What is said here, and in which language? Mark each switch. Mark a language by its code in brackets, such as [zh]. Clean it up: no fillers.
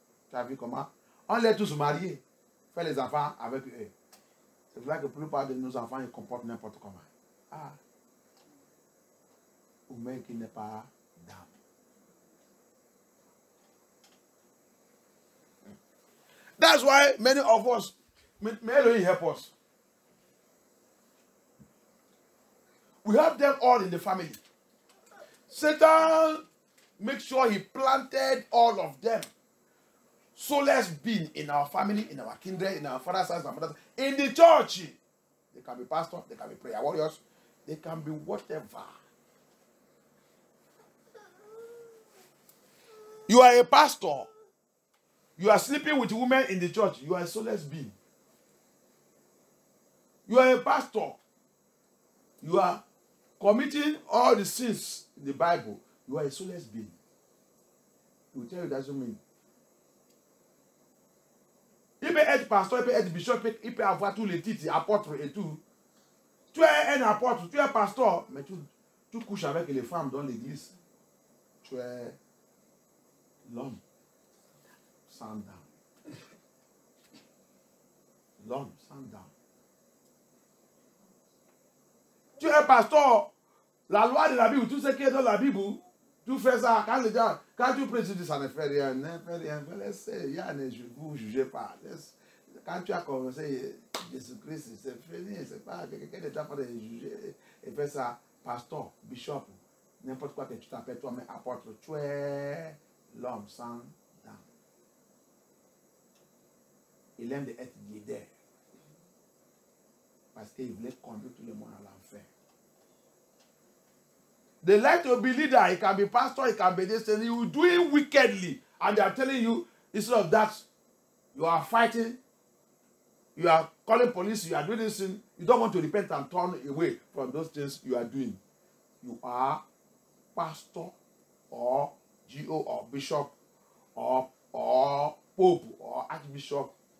[fr] Tu as vu comment? On les tous mariés. Fait les enfants avec eux. C'est vrai que la plupart de nos enfants, ils comportent n'importe comment. Ah. Ou même qui n'est pas d'âme. [en] That's why many of us, may Elohim help us. We have them all in the family. Satan makes sure he planted all of them. Soulless being in our family, in our kindred, in our father's house, and mother's, in the church. They can be pastors, they can be prayer warriors, they can be whatever. You are a pastor. You are sleeping with women in the church. You are a soulless being. You are a pastor. You are committing all the sins in the Bible. You are a soulless being. He will tell you that doesn't mean. [fr] Il peut être pasteur, il peut être bishop, il peut avoir tous les titres, apôtre et tout. Tu es un apôtre, tu es pasteur, mais tu couches avec les femmes dans l'église. Tu es l'homme sans dame. L'homme sans dame. Tu es pasteur. La loi de la Bible, tout ce qui est dans la Bible, tu fais ça. Quand tu pries, tu dis ça ne fait rien, ne fait rien. Laissez, vous ne jugez pas. Quand tu as commencé Jésus-Christ, c'est fini. C'est pas que quelqu'un n'est pas de juger et faire ça. Pasteur, bishop, n'importe quoi que tu t'appelles toi, mais apôtre, tu es l'homme sans dame. Il aime d'être leader. Parce qu'il voulait conduire tout le monde à l'enfer. [en] They like to be leader. It can be pastor, it can be this, and you do it wickedly. And they are telling you, instead of that, you are fighting, you are calling police, you are doing this thing. You don't want to repent and turn away from those things you are doing. You are pastor or GO or bishop or pope or archbishop.